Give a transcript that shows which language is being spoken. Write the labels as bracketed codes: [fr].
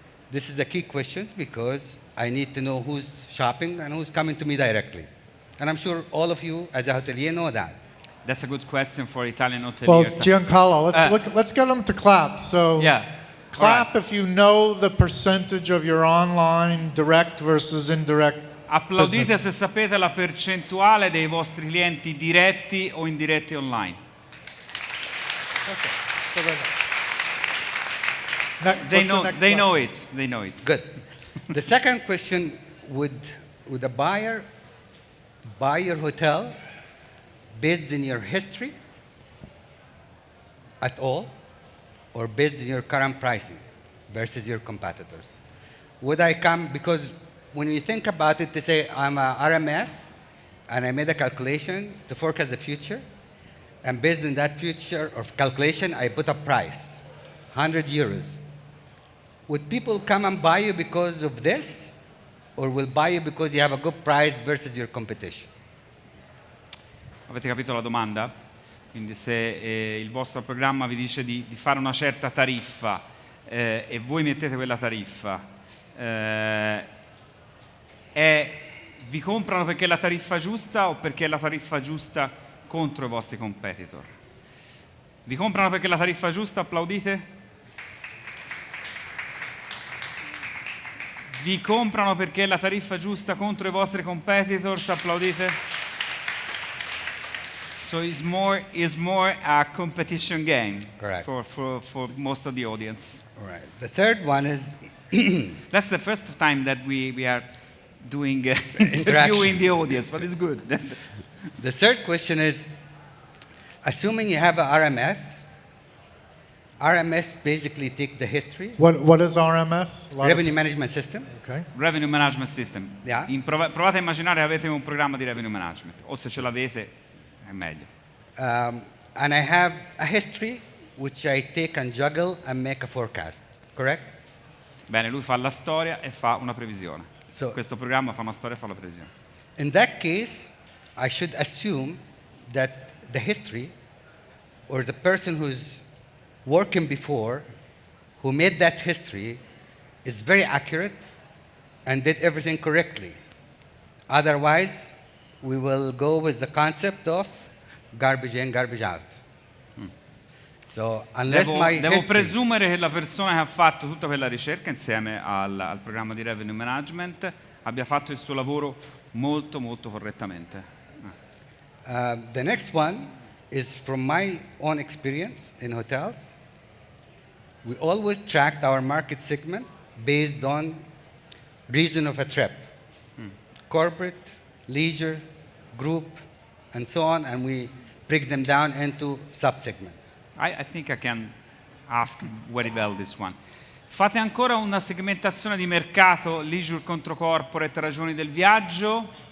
[en] This is a key question because I need to know who's shopping and who's coming to me directly. And I'm sure all of you as a hotelier know that. That's a good question for Italian hoteliers. Well, Giancarlo, let's get them to clap. So Yeah. clap if you know the percentage of your online direct versus indirect [it] Applaudite [en] business. [it] se sapete la percentuale dei vostri clienti diretti o indiretti online. [en] Okay. So They know it. They know it. Good. The second question, would a buyer buy your hotel based on your history at all, or based on your current pricing versus your competitors? Would I come, because when you think about it, they say I'm a RMS and I made a calculation to forecast the future, and based on that future of calculation, I put a price, 100 euros. Would people come and buy you because of this, or will buy you because you have a good price versus your competition? [it] Avete capito la domanda? Quindi se il vostro programma vi dice di fare una certa tariffa e voi mettete quella tariffa, vi comprano perché è la tariffa giusta o perché è la tariffa giusta contro i vostri competitor? Vi comprano perché è la tariffa giusta? Applaudite? Vi comprano perché è la tariffa giusta contro i vostri competitors? Applaudite? [en] So it's more a competition game. Correct. For most of the audience. All right. The third one is That's the first time that we are doing interviewing the audience, but it's good. the third question is, assuming you have a RMS basically take the history, What is RMS? revenue management system. Okay. Revenue management system. Yeah. [it] Provate a immaginare che avete un programma di revenue management, o se ce l'avete è meglio. [en] And I have a history which I take and juggle and make a forecast. Correct? [it] Bene, lui fa la storia e fa una previsione. [en] So- [it] Questo programma fa una storia e fa la previsione. [en] In that case, I should assume that the history or the person who's working before, who made that history, is very accurate and did everything correctly. Otherwise, we will go with the concept of garbage in, garbage out. So unless my [it] Devo [en] history, [it] presumere che la persona che ha fatto tutta quella ricerca insieme al programma di revenue management abbia fatto il suo lavoro molto molto correttamente. [en] the next one is from my own experience in hotels. We always tracked our market segment based on reason of a trip. Corporate, leisure, group, and so on, and we break them down into subsegments. I think I can ask very well this one. [it] Fate ancora una segmentazione di mercato, leisure contro corporate, ragioni del viaggio?